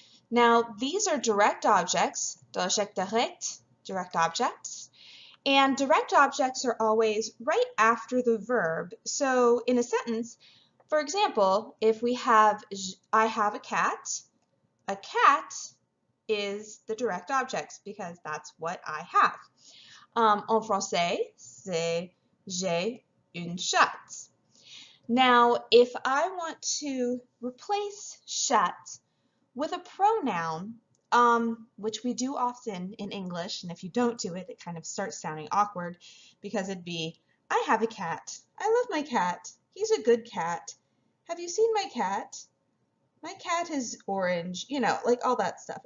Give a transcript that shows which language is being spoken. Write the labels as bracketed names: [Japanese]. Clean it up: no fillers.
[English] Now, these are direct objects, [French] d'objet direct, [English] direct objects, and direct objects are always right after the verb. So in a sentence, for example, if we have I have a cat is the direct object because that's what I have. [French] En français, c'est j'ai une chatte. [English] Now, if I want to replace chatte with a pronoun, which we do often in English, and if you don't do it, it kind of starts sounding awkward because it'd be, I have a cat. I love my cat. He's a good cat. Have you seen my cat? My cat is orange, you know, like all that stuff.